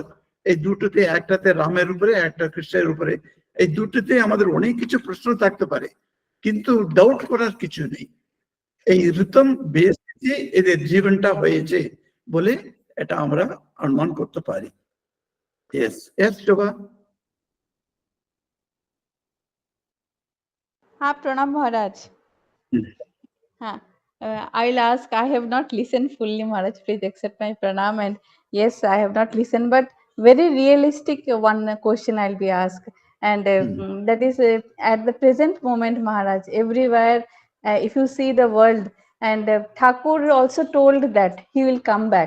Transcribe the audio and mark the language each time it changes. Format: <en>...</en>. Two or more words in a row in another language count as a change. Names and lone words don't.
<bn>এই দুটোতে একটাতে রামের উপরে, একটা কৃষ্ণের উপরে। এই দুটোতে আমাদের অনেক কিছু প্রশ্ন থাকতে পারে, কিন্তু ডাউট করার কিছু নেই। এই রিতম বেসে এদের জীবনটা হয়েছে বলে এটা আমরা অনুমান করতে পারি।</bn> <en>Yes, yes, Shobha.</en> <hi>हाँ प्रणाम महाराज। हाँ,</hi> <en>I'll ask. I have not listened fully, Maharaj. Please accept my pranam. And yes, I have not listened, but very realistic one question I'll be asked, and that is at the present moment, Maharaj. Everywhere, if you see the world, and Thakur also told that he will come back.</en>